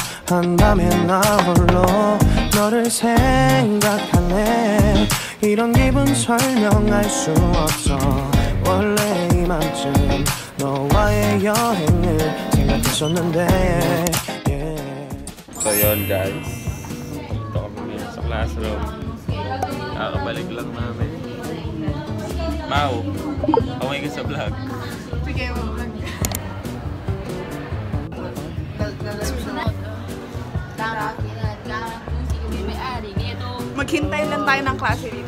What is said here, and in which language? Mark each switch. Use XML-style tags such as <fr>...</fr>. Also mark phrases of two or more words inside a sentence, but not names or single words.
<ko>한밤에 나 홀로 너를 생각하네. 이런 기분 설명할 수 없어. 원래 이맘쯤 너와의 여행을 생각했었는데</ko> <tl>So yun guys, dito kami sa classroom. Kakabalik lang namin. Mau, away ka sa vlog. Sige, mag-vlog. Maghintay lang tayo ng klase dito.</tl>